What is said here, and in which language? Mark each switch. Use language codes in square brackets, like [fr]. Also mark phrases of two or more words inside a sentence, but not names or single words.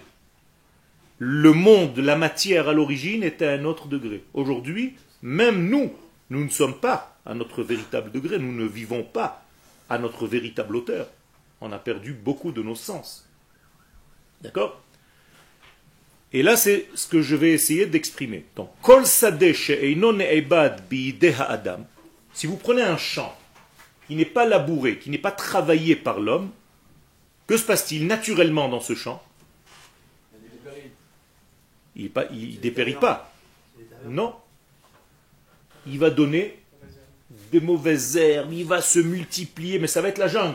[fr] Le monde, la matière à l'origine est à un autre degré. Aujourd'hui, même nous ne sommes pas à notre véritable degré, nous ne vivons pas à notre véritable hauteur. On a perdu beaucoup de nos sens. D'accord? Et là, c'est ce que je vais essayer d'exprimer. Donc, [he] כל שדה שאינו נעבד בידי האדם. [fr] Si vous prenez un champ qui n'est pas labouré, qui n'est pas travaillé par l'homme, que se passe-t-il naturellement dans ce champ? Il ne dépérit pas. Non. Il va donner des mauvaises herbes, il va se multiplier, mais ça va être la jungle.